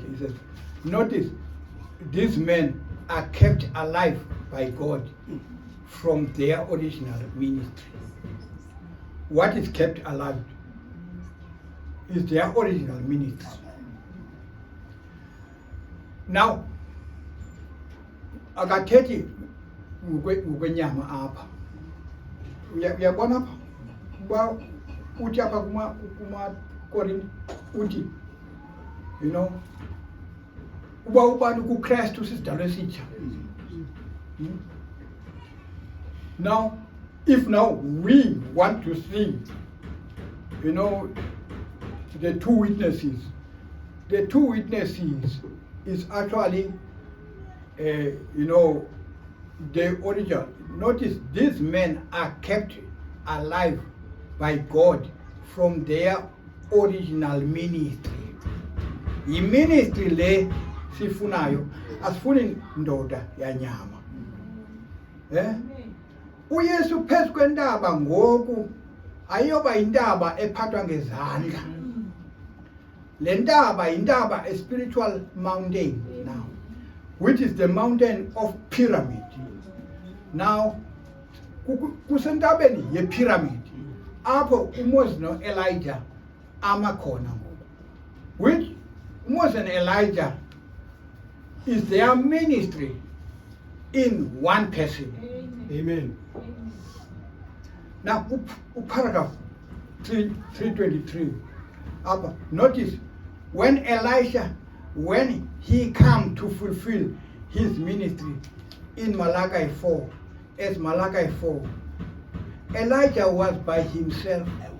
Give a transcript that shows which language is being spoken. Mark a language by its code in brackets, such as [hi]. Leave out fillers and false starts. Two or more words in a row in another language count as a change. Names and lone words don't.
[en] He says, notice, these men are kept alive by God from their original ministry. What is kept alive is their original ministry. Now, [xh] akathethi ngokwenyama apha. Uyabona apha? Uba uthi apha kuma Korinto uthi, [en] you know, [xh] uba ubani kuKristu sisidalwa esitsha. [en] Now, if now we want to see, you know, the two witnesses is actually, you know, the original. Notice these men are kept alive by God from their original ministry. The ministry [xh] le sifunayo asifuni ndoda yanyama. uYesu phezu kwentaba ngoku ayoba intaba ephathwa ngezandla. Le ntaba intaba [en] a spiritual mountain now, which is the mountain of pyramid. [xh] Now kusentabeni ye-pyramid apho uMoses no-Elijah amakhona ngoku, [en] which Moses and Elijah is their ministry in one person. Amen. Now, paragraph 323. Notice when Elisha, when he come to fulfill his ministry in Malachi 4, as Malachi 4, Elijah was by himself.